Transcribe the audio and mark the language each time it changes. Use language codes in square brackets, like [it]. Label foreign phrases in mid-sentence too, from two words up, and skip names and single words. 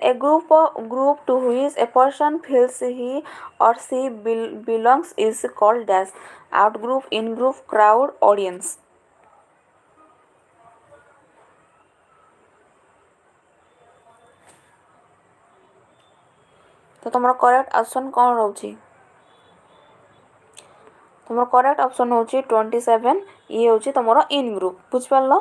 [en] A group to which a person feels he or she belongs is called dash out group, in group, crowd, audience. [or] ତ ତମର [en] correct option [or] କ'ଣ ରହୁଛି ତମର [en] correct option [or] ହେଉଛି 27. ଇଏ ହେଉଛି ତମର [en] in group. [or] ବୁଝିପାରିଲ.